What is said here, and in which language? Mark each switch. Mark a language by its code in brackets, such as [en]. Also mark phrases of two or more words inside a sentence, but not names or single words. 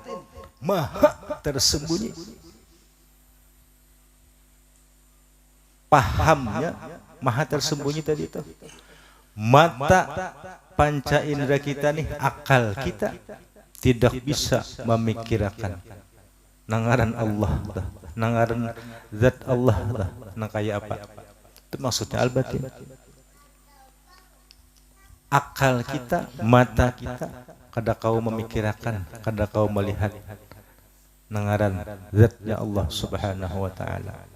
[id] Maha tersembunyi. Pahamnya maha tersembunyi tadi itu. Mata panca indera kita nih, akal kita tidak bisa memikirkan nangaran Allah dah, nangaran zat Allah dah, nang kaya apa. Itu maksudnya al-batin. Akal kita, mata kita kada kau memikirkan, kada kau melihat nangaran zatnya Allah [ar] سبحانه وتعالى.